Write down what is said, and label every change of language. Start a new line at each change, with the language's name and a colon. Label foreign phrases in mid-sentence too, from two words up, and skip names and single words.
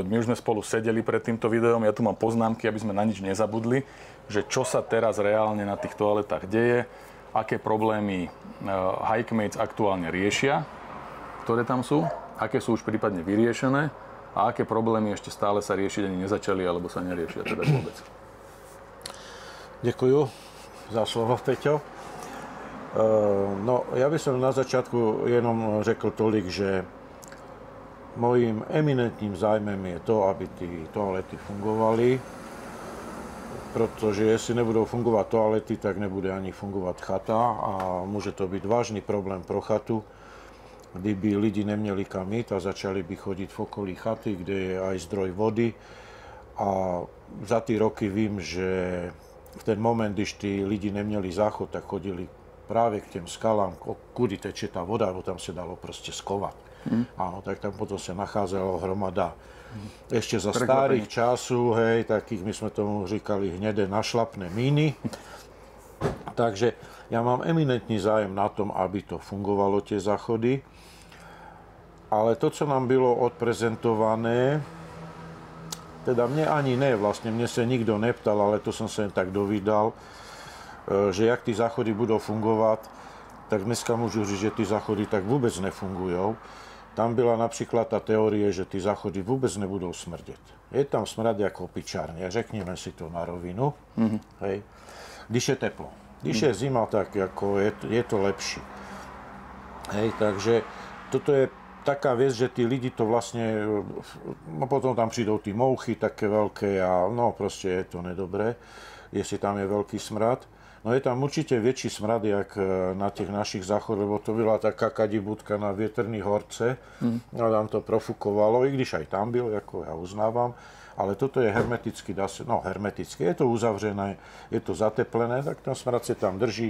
Slovak: My už sme spolu sedeli pred týmto videom, ja tu mám poznámky, aby sme na nič nezabudli, že čo sa teraz reálne na tých toaletách deje, aké problémy Hikemates aktuálne riešia, ktoré tam sú, aké sú už prípadne vyriešené a aké problémy ešte stále sa riešiť ani nezačali, alebo sa neriešia teda vôbec. Ďakujem za slovo, Peťo. No, ja by som na začiatku
Czech: jenom řekl tolik, že mojím eminentným zájmem je to, aby tí toalety fungovali, protože jestli nebudou fungovat toalety, tak nebude ani fungovat chata a může to být vážný problém pro chatu, kdyby lidi neměli kam jít a začali by chodit v okolí chaty, kde je aj zdroj vody. A za ty roky vím, že v ten moment, když ty lidi neměli záchod, tak chodili právě k těm skalám, kudy teče ta voda, bo tam se dalo prostě skovat.
Slovak: Áno, tak tam potom sa nachádzala hromada. Ešte za starých času, hej, takých my sme tomu říkali hnedé našlapné míny. Takže ja mám eminentný zájem na tom, aby to fungovalo, tie záchody.
Czech: Ale to, co nám bylo odprezentované,
Slovak: teda mne ani ne, vlastne mne sa nikto neptal, ale to som sa jen tak dovídal, že jak tí záchody budú fungovať, tak dneska môžu říct, že tí záchody tak vôbec nefungujú.
Czech: Tam byla například ta teorie, že ty záchody vůbec nebudou smrdět. Je tam smrad jako opičárně, řekněme si to na rovinu, hej. Když je teplo. Když je zima, tak jako je to lepší. Hej, takže toto je taká věc, že tí lidi to vlastně, no potom tam přijdou ty mouchy také veľké a no prostě je to nedobré, jestli tam je veľký smrad.
Slovak: No je tam určite väčší smrad, jak na tých našich záchodoch, lebo to byla taká kadibudka na Vietrný horce.
Czech: A tam to profukovalo, i když aj tam byl, jako ja uznávam. Ale toto je hermeticky, hermeticky, je to uzavřené, je to zateplené, tak ten smrad sa tam drží.